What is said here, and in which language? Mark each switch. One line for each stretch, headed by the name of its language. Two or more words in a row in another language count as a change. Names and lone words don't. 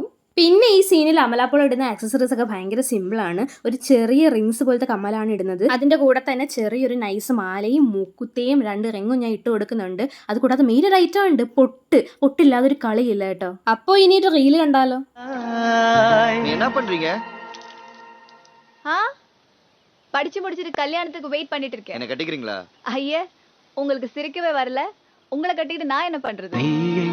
Malayalam: പിന്നെ ഈ സീനിൽ അമലാപ്പോൾ ഇടുന്ന ആക്സസറീസ് ഒക്കെ ഭയങ്കര സിമ്പിളാണ്. ഒരു ചെറിയ റിങ്സ് പോലത്തെ കമ്മലാണ് ഇടുന്നത്. അതിന്റെ കൂടെ തന്നെ ചെറിയൊരു നൈസ് മാലയും മൂക്കുത്തേയും 2 റിങ്ങും ഞാൻ ഇട്ട് കൊടുക്കുന്നുണ്ട്. അത് കൂടാതെ മെയിൻ ഒരു ഐറ്റം ഉണ്ട്, പൊട്ടില്ലാതെ ഒരു കളിയില്ല കേട്ടോ. അപ്പൊ ഇനി ഒരു റീല് കണ്ടാലോ?
Tamil: படிச்சு முடிச்சிட்டு கல்யாணத்துக்கு வெயிட் பண்ணிட்டு இருக்கேன். என்ன கட்டிக்கிறீங்களா? ஐயே, உங்களுக்கு சிரிக்கவே வரல. உங்களை கட்டிட்டு நான் என்ன பண்றது?